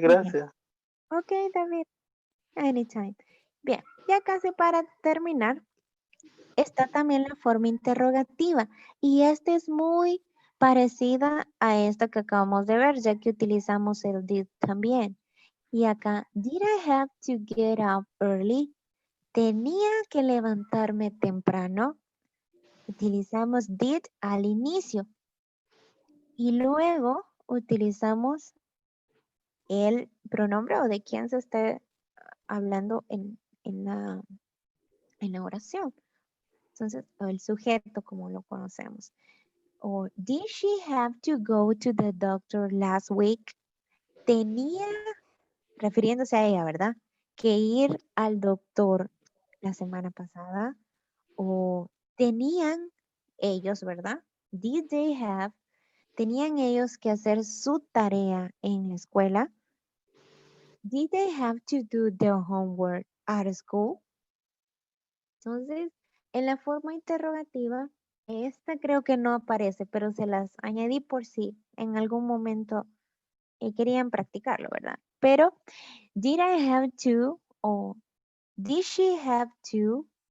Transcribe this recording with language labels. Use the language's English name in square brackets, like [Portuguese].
[Spanish] gracias. [English] ok, David, anytime. [Spanish] Bien, ya casi para terminar, está también la forma interrogativa y esta es muy parecida a esta que acabamos de ver, ya que utilizamos el did también. Y acá, [English] did I have to get up early? [Spanish] Tenía que levantarme temprano. Utilizamos did al inicio y luego utilizamos el pronombre o de quién se esté hablando en la oración. Entonces, o el sujeto como lo conocemos. [English] O, did she have to go to the doctor last week? [Spanish] Tenía, refiriéndose a ella, ¿verdad? Que ir al doctor la semana pasada. O tenían ellos, ¿verdad? [English] Did they have? [Spanish] Tenían ellos que hacer su tarea en la escuela. [English] Did they have to do their homework at school? [Spanish] Entonces, en la forma interrogativa, esta creo que no aparece, pero se las añadí por si en algún momento querían practicarlo, ¿verdad? [English] Pero, did I have to? O did she have to?